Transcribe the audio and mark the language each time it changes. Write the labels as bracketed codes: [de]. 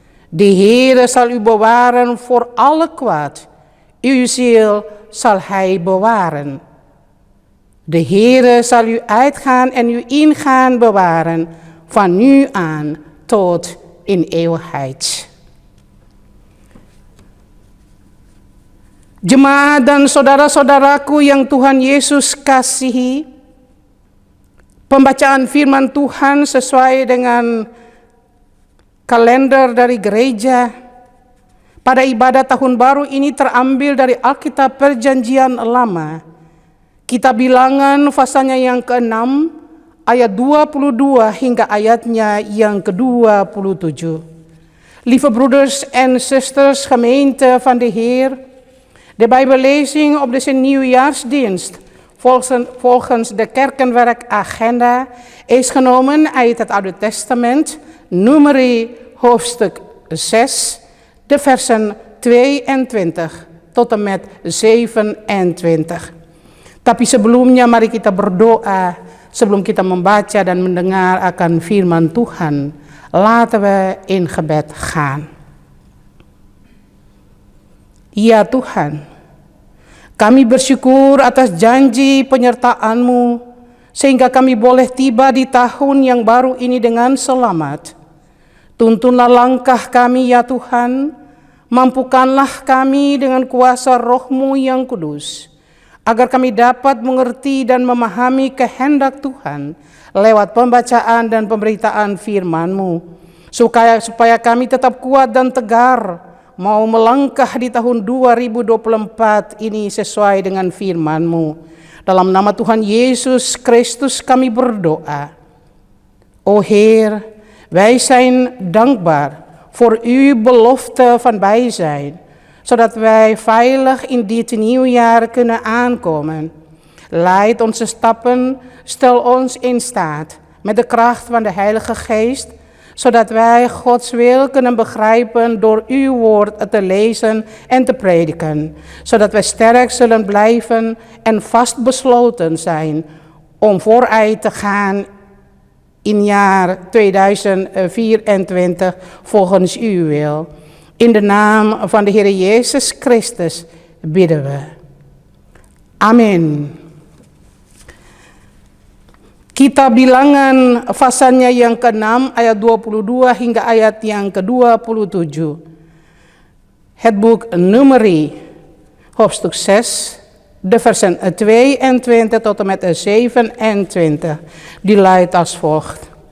[nl] De Heere zal u bewaren voor alle kwaad. Uw ziel zal Hij bewaren. De Heere zal u uitgaan en u ingaan bewaren, van nu aan tot in eeuwigheid. [id] Jemaat dan saudara-saudaraku yang Tuhan Yesus kasihi, pembacaan firman Tuhan sesuai dengan kalender dari gereja pada ibadah tahun baru ini terambil dari Alkitab Perjanjian Lama, Kitab Bilangan pasalnya yang ke-6 ayat 22 hingga ayatnya yang ke-27. [nl] Lieve broeders en zusters, gemeente van de Heer, de Bijbellezing op deze nieuwjaarsdienst volgens de kerkenwerkagenda is genomen uit het Oude Testament, Numeri hoofdstuk 6, de versen 22 tot en met 27. [id] Tapi sebelumnya mari kita berdoa sebelum kita membaca dan mendengar akan firman Tuhan. [nl] Laten we in gebed gaan. [id] Ya Tuhan, kami bersyukur atas janji penyertaan-Mu sehingga kami boleh tiba di tahun yang baru ini dengan selamat. Tuntunlah langkah kami ya Tuhan, Mampukanlah kami dengan kuasa Roh-Mu yang kudus, agar kami dapat mengerti dan memahami kehendak Tuhan lewat pembacaan dan pemberitaan firman-Mu, supaya kami tetap kuat dan tegar, mau melangkah di tahun 2024 ini sesuai dengan firman-Mu. Dalam nama Tuhan Yesus Kristus kami berdoa. [nl] O Heer, wij zijn dankbaar voor uw belofte van bijzijn, zodat wij veilig in dit nieuwjaar kunnen aankomen. Leid onze stappen, stel ons in staat met de kracht van de Heilige Geest, zodat wij Gods wil kunnen begrijpen door uw woord te lezen en te prediken, zodat wij sterk zullen blijven en vastbesloten zijn om vooruit te gaan in jaar 2024 volgens uw wil. In de naam van de Heer Jezus Christus bidden we. [id] Amin. Kitab Bilangan pasalnya yang ke-6 ayat 22 hingga ayat yang ke-27. [nl] Het boek Numeri, hoofdstuk 6, de versen 22 tot en met 27, die luidt als volgt.